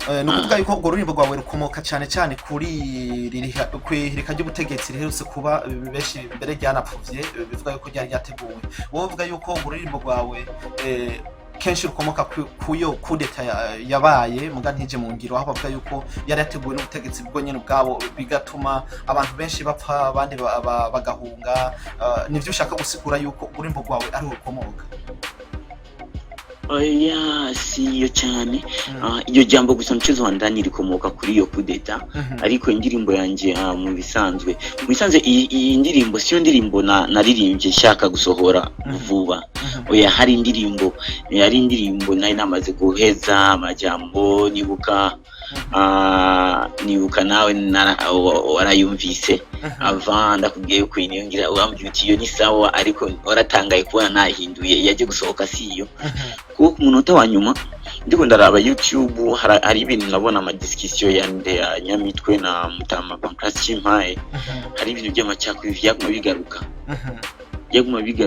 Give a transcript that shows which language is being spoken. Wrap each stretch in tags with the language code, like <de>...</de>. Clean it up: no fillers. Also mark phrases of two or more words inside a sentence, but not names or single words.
<rn>no kuvuga yuko urwo rurimbo rwawe rukomoka cyane cyane kuri kwihirika ry'ubutegetsi riherutse kuba benshi mbere ryanapfuvye bivuga yuko ryari ryateguwe wowe uvuga yuko urwo rurimbo rwawe kenshi rukomoka kuyo kudeta yabaye muga ntije mu ngiro aho bavuga yuko yari yateguwe n'ubutegetsi bwo nyene ubwabo bigatuma abantu benshi bapfa abandi bagahunga nivyo ushaka gusigura yuko ururimbo rwawe ari rukomoka oya siyo cyane iyo jambo gusa</rn> <sw>mchezo wa ndani</sw> <rn>rikomoka kuri iyo kudeta ariko indirimbo yanje mu bisanzwe iyi ndirimbo siyo ndirimbo naririmbye shaka gusohora vuba oya hari indirimbo nari namaze guheza amajambo nibuka nawe warayumvise ava ndakubwiye ko iniyongira urambye uti iyo ni sawa ariko waratangaye kubona nahinduye yaje gusohoka siyo kuko umunota wa nyuma ndiko ndaraba YouTube hari ibintu nabona ama discussion ya Nyamitwe na Mutama Pancras Chimpaye hari ibintu by'amacakubiri byaguma</rn>